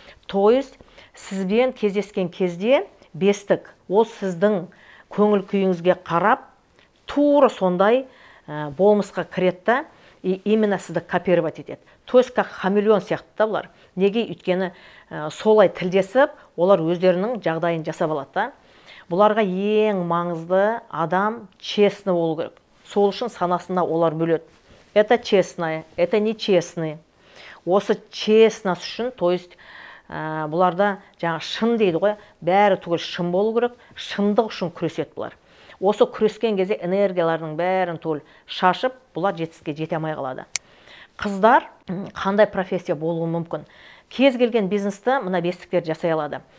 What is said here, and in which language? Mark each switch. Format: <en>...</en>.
<ru>То есть</ru> <kk>сізбен кездескен кезде бестік ол сіздің көңіл күйіңізге қарап тура сондай болмысқа кіреді</kk> <ru>и именно</ru> <kk>сізді</kk> <ru>копировать</ru> <kk>етеді.</kk> <ru>То есть как хамелеон</ru> <kk>сияқты да бұлар. Неге? Өйткені солай тілдесіп, олар өздерінің жағдайын жасап алады да. Бұларға ең маңызды адам</kk> <ru>честный</ru> <kk>болу керек. Сол үшін санасына олар бөледі.</kk> <ru>Это честное, это нечестный.</ru> <kk>Осы</kk> <ru>честность</ru> <kk>үшін,</kk> <ru>то есть</ru> <kk>бұларда жаңа шын дейді ғой, бәрі түгел шын болу керек, шындық үшін күреседі бұлар. Осы күрескен кезде энергиялардың бәрін түгел шашып, бұлар жетістікке жете алмай қалады. Қыздар қандай профессия болуы мүмкін? Кез келген бизнесті мына бестіктер жасай алады.</kk>